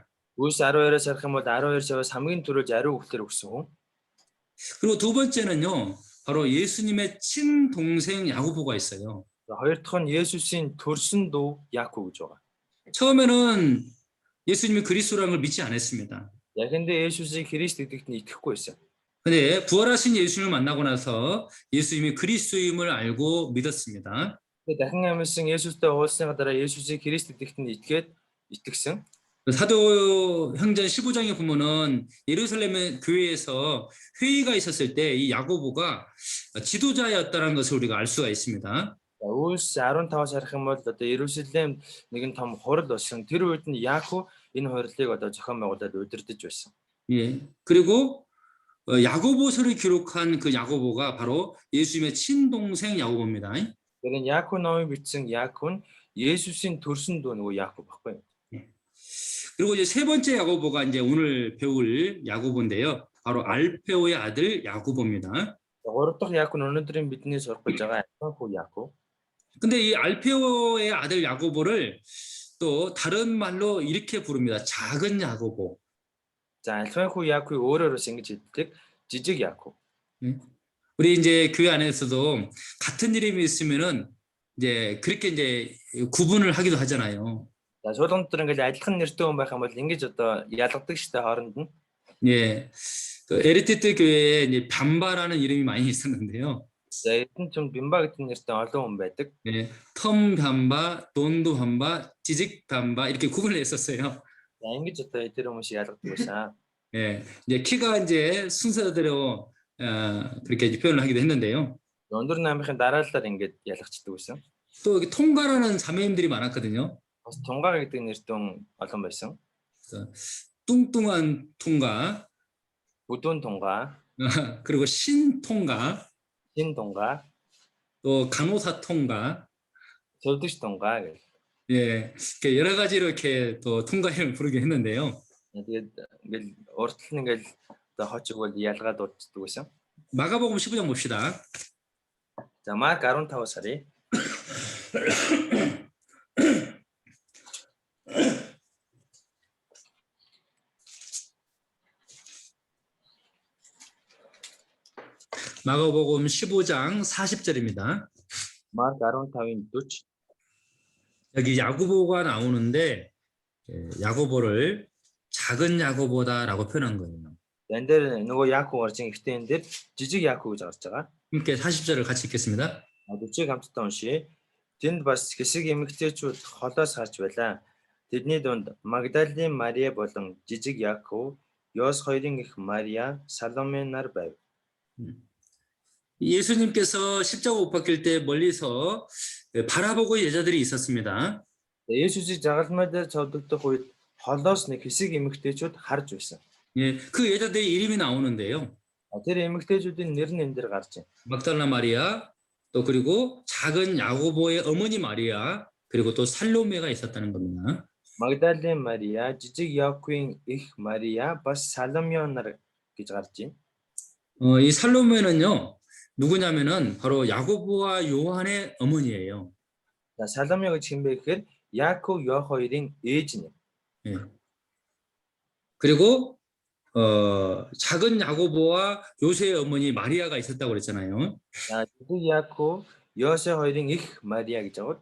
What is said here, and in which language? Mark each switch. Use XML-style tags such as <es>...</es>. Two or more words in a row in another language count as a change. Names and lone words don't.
<mn>Үс 12-оос харах юм бол 12 шаваас хамгийн түрүүлж ариун үхлээр өгсөн хүн.</mn> <ko>그리고 두 번째는요, 바로 예수님의 친동생 야고보가 있어요.</ko> <mn>Хоёр дахь нь Есүсийн төрсөн дүү Яаков гэж байгаа.</mn> <ko>처음에는 예수님이 그리스도라는 걸 믿지 않았습니다.</ko> <mn>Яхиндээ Есүсийг Христ гэдэгт нь итгэхгүй байсан.</mn> <ko>근데 부활하신 예수님을 만나고 나서 예수님이 그리스도임을 알고 믿었습니다.</ko> <mn>дахин амьсан Есүстэй уулзсны дараа Есүсийг Христ гэдэгт нь итгэсэн.</mn> <ko>사도행전 15장에 보면은 예루살렘 교회에서 회의가 있었을 때 이 야고보가 지도자였다는 것을 우리가 알 수가 있습니다.</ko> <mn>Үйлс 15-аас харах юм бол одоо Иерусалимд нэгэн том хурал болсон. Тэр үед нь Яаков энэ хурлыг одоо зохион байгуулад удирдах байсан.</mn> <ko>예. 그리고 야고보서를 기록한 그 야고보가 바로 예수님의 친동생 야고보입니다.</ko> <mn>Тэр энэ Яаков номыг бичсэн Яаков нь Есүсийн төрсөн дүү нөгөө Яаков баггүй.</mn> <ko>그리고 이제 세 번째 야고보가 이제 오늘 배울 야고보인데요. 바로 알페오의 아들 야고보입니다.</ko> <mn>Гурав дахь Яаков нь өнөөдрийн бидний сурах гэж байгаа хүү Яаков.</mn> <ko>근데 이 알페오의 아들 야고보를 또 다른 말로 이렇게 부릅니다. 작은 야고보.</ko> <mn>За альфа хүү Яаковыг өөрөөр бас ингэж хэлдэг жижиг Яаков.</mn> <ko>우리 이제 교회 안에서도 같은 이름이 있으면은 이제 그렇게 이제 구분을 하기도 하잖아요.</ko> <mn>За суулганд ингээл адилхан нэртэй хүн байх юм бол ингэж одоо ялгадаг штэ хооронд нь.</mn> <ko>예. 그 에르테트 교회에 이제 밤바라는 이름이 많이 있었는데요.</ko> <mn>За эдэн ч Бимба гэдэг нэртэй олон хүн байдаг.</mn> <ko>예. 텀 밤바, 돈도 밤바, 지직 밤바 이렇게 구분을 했었어요.</ko> <mn>За ингэж одоо тэр хүмүүсийг ялгадаг байсан.</mn> <ko>예. 이제 키가 이제 순서대로 그렇게 이제 표현을 하기도 했는데요.</ko> <mn>Өндөр намынхын дараалалаар ингэж ялгацдаг байсан.</mn> <ko>또 여기 통가라는 자매님들이 많았거든요.</ko> <mn>Бас Тунгаа гэдэг нэртэй хүн олон байсан.</mn> <ko>뚱뚱한 통가,</ko> <mn>Бүдүүн Тунгаа,</mn> <ko>그리고 신통가,</ko> <mn>Шин Тунгаа,</mn> <ko>또 간호사 통가,</ko> <mn>Зөвдөж Тунгаа гэх.</mn> <ko>예, 이렇게 여러 가지로 이렇게 또 통가 이름을 부르긴 했는데요.</ko> <mn>Тэгээд ингээл уртл нь ингээл одоо хоч өгвөл ялгаад дууддаг байсан.</mn> <ko>마가복음 15장 봅시다.</ko> <mn>За Марк 15-аас харъя.</mn> <ko>마가복음 15장 40절입니다.</ko> <mn>Марк 15-ын 40.</mn> <ko>여기 야고보가 나오는데 야고보를 작은 야고보다라고 표현한 거예요.</ko> <mn>Энэ дээр нөгөө Яаков орж ихтэй энэ дээр жижиг Яаков гэж гарч байгаа.</mn> <ko>함께 40절을 같이 읽겠습니다.</ko> <mn>40-ыг хамтдаа уншия. Тэнд бас хэсэг эмэгтэйчүүд холоос харж байлаа. Тэдний дунд Магдалины Мария болон жижиг Яаков, Йос хоёрын эх Мария, Саломе нар байв.</mn> <ko>예수님께서 십자가 못 박힐 때 멀리서 바라보고 여자들이 있었습니다.</ko> <mn>Есүсийг загалмай дээр цовдогдох үед холоос нэг хэсэг эмэгтэйчүүд харж байсан.</mn> <ko>예, 그 여자들의 이름이 나오는데요.</ko> <mn>Тэр эмэгтэйчүүдийн нэр нь энэ дээр гарч байна.</mn> <ko>막달라 마리아, 또 그리고 작은 야고보의 어머니 마리아, 그리고 또 살로메가 있었다는 겁니다.</ko> <mn>Магдалины Мария, жижиг Яаковын эх Мария, бас Саломе нар гэж гарч байна.</mn> <ko>이 살로메는요, 누구냐면은 바로 야고보와 요한의 어머니예요.</ko> <mn>За Саломе гэж хэн бэ гэхээр Яаков, Йо хоёрын ээж нь.</mn> <ko>예. 그리고 작은 야고보와 요새의 어머니 마리아가 있었다고 그랬잖아요.</ko> <mn>За жижиг Яаков, Йосе хоёрын эх Мария гэж байгаа.</mn>